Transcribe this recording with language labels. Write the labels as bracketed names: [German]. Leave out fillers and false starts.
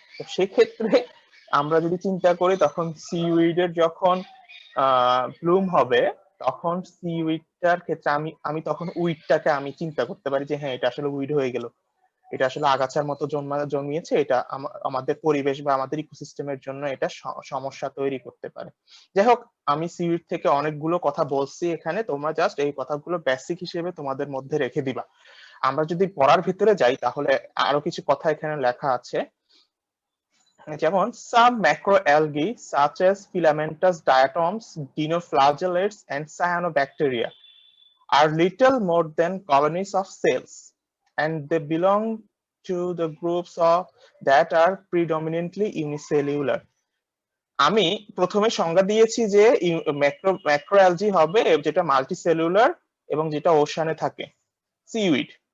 [Bangla] তো সেক্ষেত্রে আমরা যদি চিন্তা করি, তখন সিউইডের যখন ব্লুম হবে, তখন সিউইডটার ক্ষেত্রে আমি তখন উইডটাকে আমি চিন্তা করতে পারি যে হ্যাঁ, এটা আসলে উইড হয়ে গেল, এটা আসলে আগাছার মতো জন্মিয়েছে, এটা আমাদের পরিবেশ বা আমাদের ইকোসিস্টেমের জন্য এটা সমস্যা তৈরি করতে পারে। যাই হোক, আমি সিউইড থেকে অনেকগুলো কথা বলছি এখানে, তোমরা জাস্ট এই কথাগুলো বেসিক হিসেবে তোমাদের মধ্যে রেখে দিবা। আমরা যদি পড়ার ভিতরে যাই, তাহলে আরো কিছু কথা এখানে লেখা আছে। যেমন [English] some macroalgae such as filamentous diatoms, dinoflagellates and cyanobacteria are little more than colonies of cells, and they belong to the groups of that are predominantly unicellular. [Bangla] আমি প্রথমে সংজ্ঞা দিয়েছি যে ম্যাক্রোঅ্যালজি হবে যেটা মাল্টিসেলুলার এবং যেটা ওশানে থাকে, সিউইড।